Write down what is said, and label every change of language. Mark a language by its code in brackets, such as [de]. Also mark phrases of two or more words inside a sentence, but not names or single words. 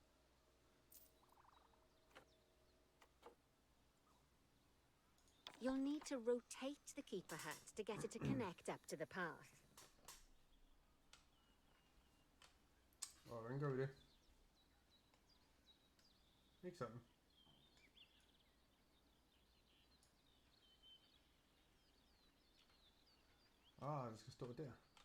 [en] You'll need to rotate the keeper hut to get it to connect up to the path. [da] Og hvordan gør vi det? Ikke sådan. Det skal stå der.